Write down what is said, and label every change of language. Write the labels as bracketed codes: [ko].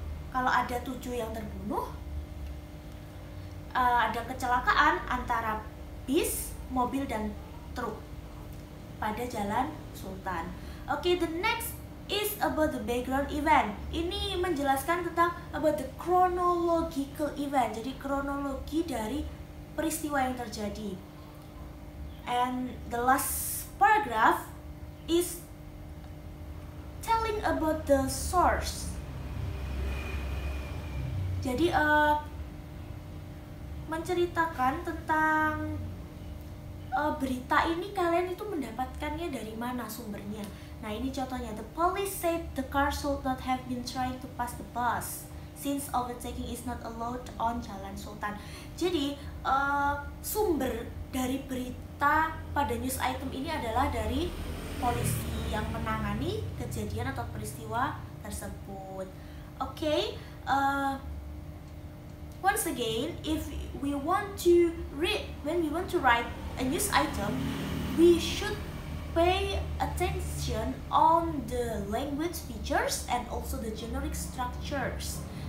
[id] Kalau ada 7 yang terbunuh, ada kecelakaan antara bis, mobil, dan truk pada Jalan Sultan. [en] Okay, the next is about the background event. [id] Ini menjelaskan tentang [en] about the chronological event. [id] Jadi kronologi dari peristiwa yang terjadi. [en] And the last paragraph is telling about the source. [id] Jadi menceritakan tentang berita ini kalian itu mendapatkannya dari mana sumbernya. Nah, ini contohnya. [en] The police said the car should not have been trying to pass the bus since overtaking is not allowed on Jalan Sultan. [id] Jadi sumber dari berita pada news item ini adalah dari polisi yang menangani kejadian atau peristiwa tersebut. [en] Okay, once again, if we want to when we want to write a news item, we should pay attention on the language features and also the generic structures.